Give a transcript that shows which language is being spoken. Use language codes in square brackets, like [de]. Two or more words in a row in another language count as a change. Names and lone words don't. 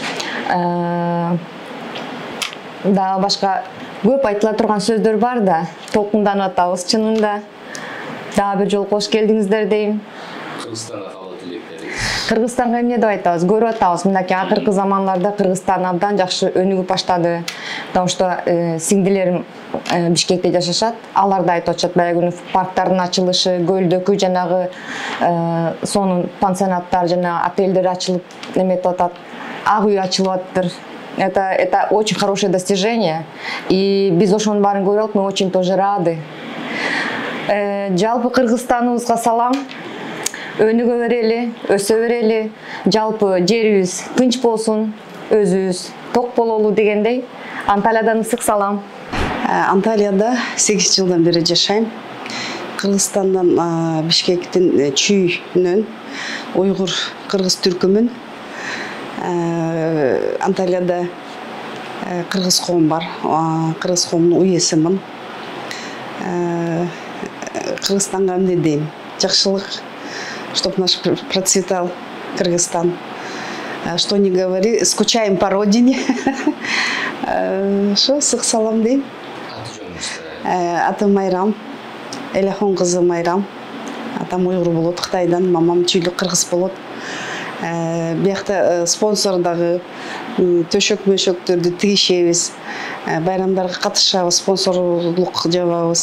[ky] Да башка көп айтыла турган сөздөр бар да, толкунданып атабыз чынында. Дагы бир жолу кош келдиңиздер дейм. Кыргызстанга эмне деп айтабыз? Көрүп атабыз, мынакей акыркы замандарда Кыргызстан абдан жакшы өнүгүп баштады. [ru] Потому что [ky] сиңдилерим Бишкекте жашашат. Алар да айтып атышат, баягы күнү парктардын ачылышы, көлдөкү жанагы сонун пансионаттар жана отельдер ачылып эметип атат. Ак үй ачылып атыптыр. [ru] Это очень хорошее достижение. [ky] И биз ошонун баарын көрүп алып, [ru] мы очень тоже рады. [ky] Жалпы Кыргызстаныбызга салам. Өнүгө берели, өсө берели. Жалпы жерибиз тынч болсун, өзүбүз ток бололу дегендей. Анталиядан ысык салам. Анталияда 8 жылдан бери жашайм. Кыргызстандан Бишкектин чүйүнөн уйгур кыргыз түркүмүн. Анталияда кыргыз коом бар. Кыргыз коомунун уесимин. Кыргызстанга эмне дейм? Жакшылык, [ru] чтоб наш процветал Кыргызстан. Что не говори, скучаем по родине. Шо, [ky] ысык салам дейм. Атым Майрам, Эляхон кызы Майрам. Атам уйгур болот, Кытайдан, мамам чүйлүк кыргыз болот. Биякта спонсордагы төшөк-мөшөктөрдү тигишебиз. Байрамдарга катышабыз, спонсорлук жабабыз.